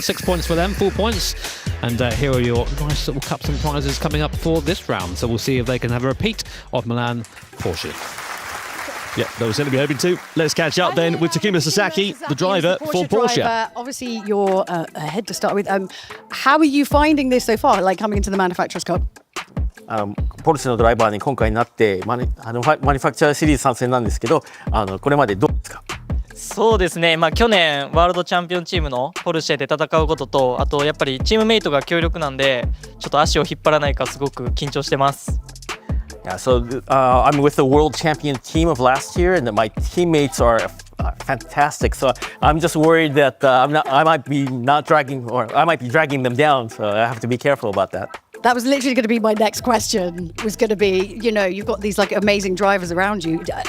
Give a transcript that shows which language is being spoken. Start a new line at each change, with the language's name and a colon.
English: 6 points for them, 4 points. And here are your nice little cups and prizes coming up for this round. So we'll see if they can have a repeat of Milan Porsche. Yeah, that was certainly be hoping to. Let's catch up then with Takuma Sasaki, the driver for Porsche. Obviously, you're ahead to start with. How are you finding this so far, like coming into the Manufacturers Cup?
Japanese: ポルシェのドライバーに今回なってマニファクチャーシリーズ参戦なんですけど、これまでどうですか？そうですね、去年ワールドチャンピオンチームのポルシェで戦うことと、あとやっぱりチームメイトが強力なんで、ちょっと足を引っ張らないかすごく緊張してます。
English: Yeah, so I'm with the world champion team of last year, and my teammates are fantastic. So I'm just worried that I might be dragging them down. So I have to be careful about that. That was literally going to be my next question. Was going to be, you've got these like amazing drivers around you.